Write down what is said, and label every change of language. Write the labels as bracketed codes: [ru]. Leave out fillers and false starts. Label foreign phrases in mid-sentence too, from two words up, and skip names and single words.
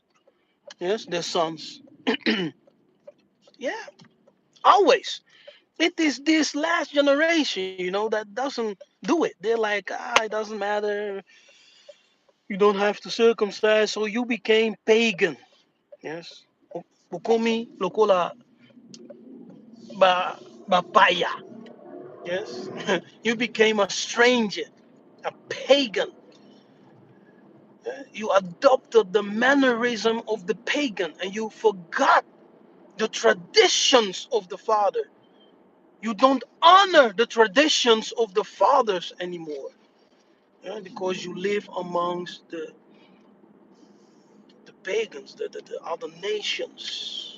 [en] Yes, their sons. Yeah, always. It is this last generation, that doesn't do it. They're like, it doesn't matter. You don't have to circumcise, so you became pagan. Yes. [ln] Bukumi lokola bapaya. [en] Yes. You became a stranger, a pagan. You adopted the mannerism of the pagan and you forgot the traditions of the Father. You don't honor the traditions of the fathers anymore, because you live amongst the pagans, the other nations.